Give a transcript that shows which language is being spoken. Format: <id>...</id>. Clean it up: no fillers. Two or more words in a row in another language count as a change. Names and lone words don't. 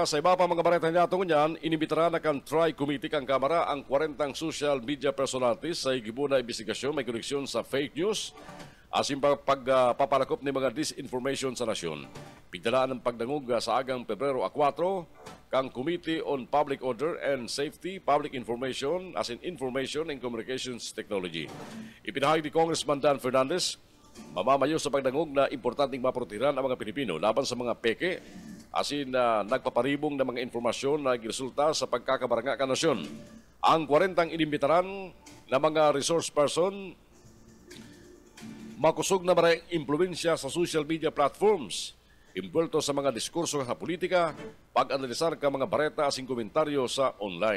<bik>Sa iba pa mga bareta niya itong yan, inimbitara na kan Try Committee kang Kamara ang 40</bik> <en>social media personalities</en> <bik>sa igibuna investigasyon may koneksyon sa</bik> <en>fake news</en> <bik>asin pagpapalakop ni mga disinformation sa nasyon. Pigdalaan ng pagdangog sa agang Pebrero 4 kang</bik> <en>Committee on Public Order and Safety, Public Information as in Information and Communications Technology.</en> <bik>Ipinahayag ni Congressman Dan Fernandez, mamamayo sa pagdangog na importanteng maprotiran ang mga Pilipino laban sa mga peke asin nagpaparibong ng mga informasyon na resulta sa pagkakabaranga ka nasyon. Ang 40 inimbitaran na mga</bik> <en>resource person</en> <bik>makusog na maraming impluensya sa</bik> <en>social media platforms,</en> <bik>impulto sa mga diskurso sa politika, pag-analisar ka mga bareta asing komentaryo sa online.</bik>